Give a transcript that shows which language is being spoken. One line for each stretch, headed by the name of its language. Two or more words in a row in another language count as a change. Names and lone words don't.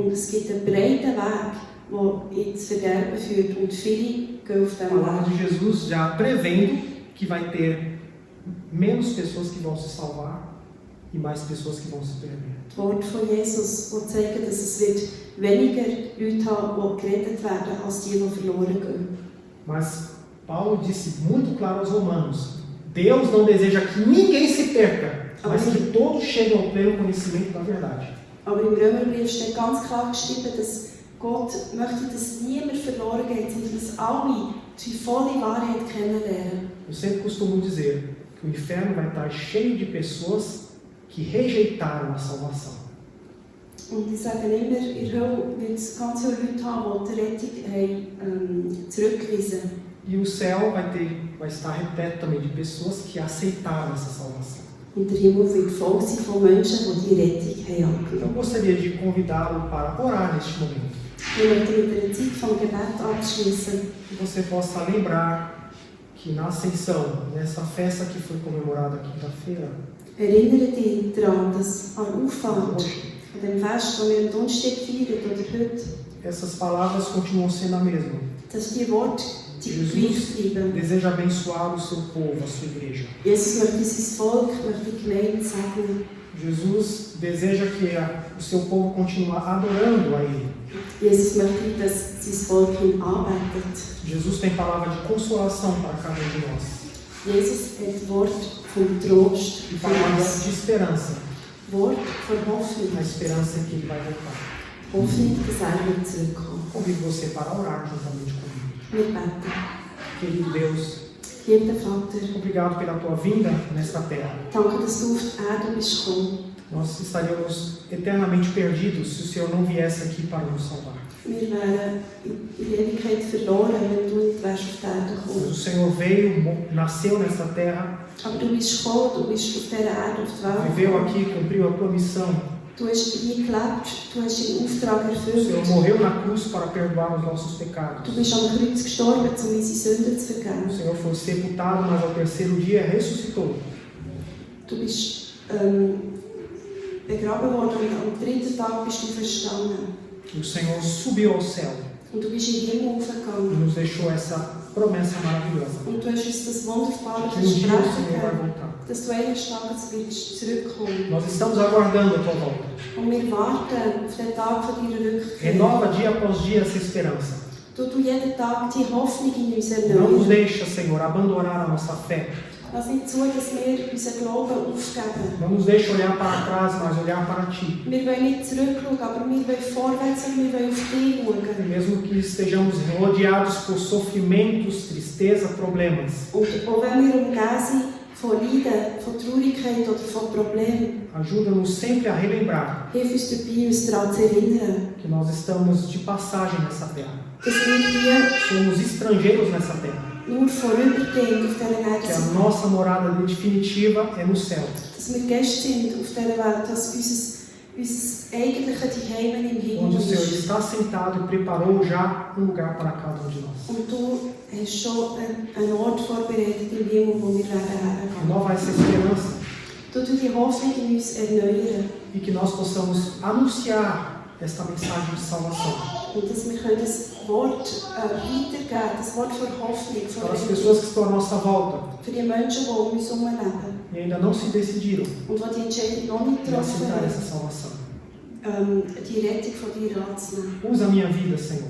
German: Und es gibt einen breiten Weg, der ins Verderben führt. Und viele gehen auf
Portuguese: A
German: diesem
Portuguese: palavra
German: Weg.
Portuguese: de Jesus já prevendo que vai ter menos pessoas que vão se salvar e mais pessoas que vão se perder.
German: Das Wort von Jesus, das zeigt, dass es wird weniger Leute haben, die gerettet werden, als die verloren gehen.
Portuguese: Mas Paulo disse muito claro aos romanos: Deus não deseja que ninguém se perca, mas que todos cheguem ao pleno conhecimento da verdade.
German: Aber im Römerbrief steht ganz klar geschrieben, dass Gott möchte, dass niemand verloren geht, sondern dass alle die volle Wahrheit kennenlernen.
Portuguese: Eu sempre costumo dizer que o inferno vai estar cheio de pessoas que rejeitaram a salvação.
German: Und ich sage immer, in der Hölle wird es ganz viele Leute haben, die die Rettung haben, zurückgewiesen.
Portuguese: E o céu vai estar repleto também de pessoas que aceitaram essa salvação.
German: Und der Himmel wird voll sein von Menschen, die die Rettung haben angenommen.
Portuguese: Eu gostaria de convidá-lo para orar neste momento.
German: Wir möchten mit einer Zeit vom Gebet abschließen.
Portuguese: Que você possa lembrar que na Ascensão, nessa festa que foi comemorada quinta-feira,
German: Erinnere dich daran, dass an Auffahrt,
Portuguese: hoje,
German: an dem Fest, das wir am Donnerstag feiern oder heute,
Portuguese: essas palavras continuam sendo a mesma.
German: dass die Worte Jesus gleich bleiben.
Portuguese: deseja abençoar o seu povo, a sua igreja.
German: Jesus möchte sein Volk, möchte die Gemeinde segnen.
Portuguese: Jesus deseja que o seu povo continue adorando a Ele.
German: Jesus möchte, dass sein Volk ihn anbetet.
Portuguese: Jesus tem palavra de consolação para cada um de nós.
German: Jesus hat Wort vom Trost
Portuguese: E
German: für
Portuguese: palavra
German: uns.
Portuguese: de esperança.
German: Wort von Hoffnung.
Portuguese: A esperança é que Ele vai voltar.
German: Hoffnung, dass wird zurückkommen.
Portuguese: Convido você para orar juntamente comigo.
German: Wir beten.
Portuguese: Querido Deus,
German: Lieber Vater,
Portuguese: obrigado pela tua vinda nesta terra.
German: danke, dass du auf die Erde bist gekommen.
Portuguese: Nós estaríamos eternamente perdidos se o Senhor não viesse aqui para nos salvar.
German: Wir wären in Ewigkeit verloren, wenn du nicht wärst auf die Erde
Portuguese: Mas
German: gekommen.
Portuguese: o Senhor veio, nasceu nessa terra,
German: Aber du bist gekommen, du bist auf dieser Erde, auf die Welt
Portuguese: viveu
German: gekommen.
Portuguese: aqui, cumpriu a tua missão.
German: Du hast hier gelebt, du hast deinen Auftrag
Portuguese: O Senhor
German: erfüllt.
Portuguese: morreu na cruz para perdoar os nossos
German: Du
Portuguese: pecados.
German: bist am Kreuz gestorben, um unsere Sünden zu
Portuguese: O
German: vergeben.
Portuguese: Senhor foi sepultado, mas ao terceiro dia ressuscitou.
German: Du bist begraben worden und am dritten Tag bist du verstanden.
Portuguese: O Senhor subiu ao céu
German: Und du bist in den Himmel
Portuguese: e
German: aufgegangen.
Portuguese: nos deixou essa promessa maravilhosa.
German: Und du hast uns das wunderbare
Portuguese: Que um dia o
German: Versprechen
Portuguese: Senhor vai
German: gegeben,
Portuguese: voltar.
German: dass du eines Tages wirst zurückkommen.
Portuguese: Nós estamos aguardando a tua volta.
German: Und wir warten auf den Tag von deiner Rückkehr.
Portuguese: Renova dia após dia essa esperança.
German: Du jeden Tag die Hoffnung in uns
Portuguese: Não nos
German: erneuern.
Portuguese: deixa, Senhor, abandonar a nossa fé.
German: Lass nicht zu, dass wir unseren Glauben aufgeben.
Portuguese: Não nos deixe olhar para trás, mas olhar para Ti.
German: Wir wollen nicht zurückschauen, aber wir wollen vorwärts und wir wollen auf dich schauen.
Portuguese: E mesmo que estejamos rodeados por sofrimentos, tristeza, problemas,
German: Und auch wenn wir umgeben sind von Leiden, von Traurigkeit oder von Problemen,
Portuguese: ajuda-nos sempre a relembrar
German: hilf uns dabei, uns daran zu erinnern,
Portuguese: que nós estamos de passagem nessa terra.
German: dass wir hier
Portuguese: Somos estrangeiros nessa terra.
German: nur vorübergehend auf dieser Erde
Portuguese: Que a
German: sind.
Portuguese: nossa morada definitiva é no céu.
German: Dass wir Gäste sind auf dieser Welt, dass unser eigentlicher Zuhause im Himmel
Portuguese: Onde o Senhor
German: ist.
Portuguese: está sentado e preparou já um lugar para cada um de nós.
German: Und du hast schon einen Ort vorbereitet im Himmel, wo wir hergehen.
Portuguese: Renova essa esperança
German: Du die Hoffnung in uns erneuern.
Portuguese: e que nós possamos anunciar esta mensagem de salvação
German: Und dass wir das Wort weitergeben, das Wort von Hoffnung,
Portuguese: para as pessoas que estão à nossa volta
German: für die Menschen, die um uns herum leben.
Portuguese: e ainda não se decidiram
German: Und die die Entscheidung noch nicht
Portuguese: em
German: getroffen
Portuguese: aceitar essa
German: haben,
Portuguese: salvação.
German: die Rettung von dir anzunehmen.
Portuguese: Usa a minha vida, Senhor.